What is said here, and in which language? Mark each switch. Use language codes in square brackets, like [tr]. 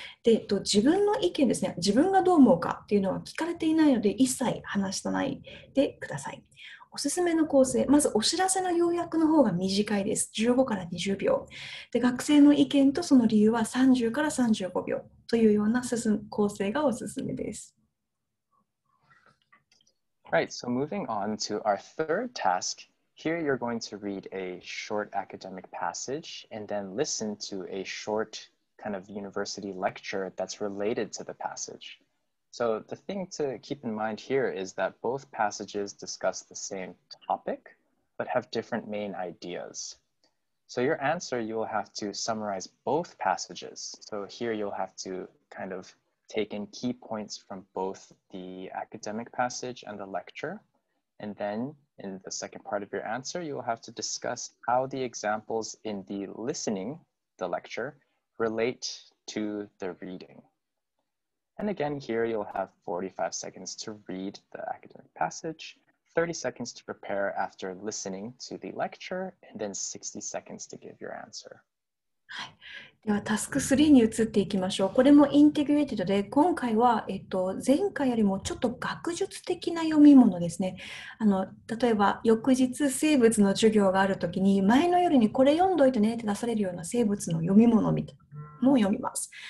[ja] で、自分の意見ですね、自分がどう思うかっていうのは聞かれていないので一切話さないでください。おすすめの構成、まずお知らせの要約の方が短いです。 15から20秒。で、学生の意見とその理由は30から35秒というような構成がおすすめです。 [en] Right, so moving on to our third task, here you're going to read a short academic passage and then listen to a short kind of university lecture that's related to the passage. So the thing to keep in mind here is that both passages discuss the same topic, but have different main ideas. So your answer, you will have to summarize both passages. So here you'll have to kind of take in key points from both the academic passage and the lecture. And then in the second part of your answer, you will have to discuss how the examples in the listening, the lecture, relate to the reading. And again, here you'll have 45 seconds to read the academic passage, 30 seconds to prepare after listening to the lecture, and then 60 seconds to give your answer. [ja] ではタスク3に移っていきましょう。これもインテグレーテッドで、今回は、前回よりもちょっと学術的な読み物ですね。例えば翌日生物の授業があるときに前の夜にこれ読んどいてねって出されるような生物の読み物みたいなのを読みます。